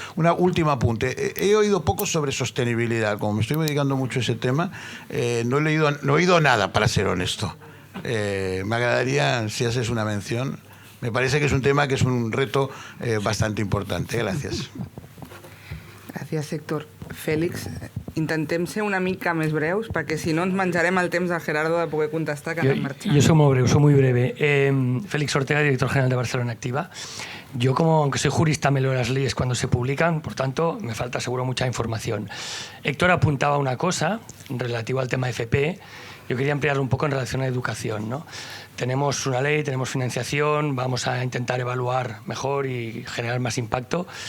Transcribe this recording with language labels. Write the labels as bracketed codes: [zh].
[es] Una última apunte. He oído poco sobre sostenibilidad. Como me estoy dedicando mucho a ese tema, no he oído nada, para ser honesto. Me agradaría si haces una mención. Me parece que es un tema que es un reto bastante importante. Gracias. [ca] Gràcies, Héctor. Fèlix, intentem ser una mica més breus, perquè si no ens menjarem el temps del Gerardo de poder contestar, que anem marxant. [es] Yo soy muy breve. Félix Ortega, director general de Barcelona Activa. Yo, aunque soy jurista, me leo las leyes cuando se publican, por tanto, me falta seguro mucha información. Héctor apuntaba una cosa relativa al tema FP. Yo quería ampliarlo un poco en relación a educación, ¿no? Tenemos una ley, tenemos financiación, vamos a intentar evaluar mejor y generar más impacto.